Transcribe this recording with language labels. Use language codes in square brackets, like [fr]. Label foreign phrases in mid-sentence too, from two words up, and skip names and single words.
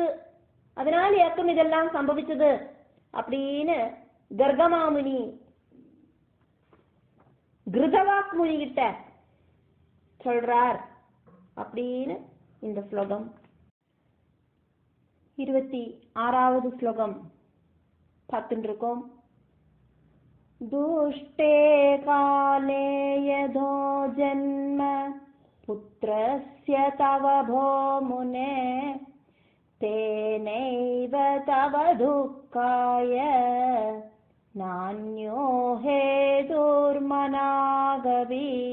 [ta] அதனால ஏக்கம் இதெல்லாம் சம்பவிச்சது அப்படின்னு கர்கமாமுனி கிருதவாக் முனி கிட்ட சொல்றார் அப்படின்னு இந்த ஸ்லோகம். 26வது ஸ்லோகம் பார்த்துட்டு இருக்கோம். [sa] दुष्टे काले यदो जन्म पुत्रस्य तव भो मुने तेनैव तव दुःखाय नान्यो हेतुर्मनागवी.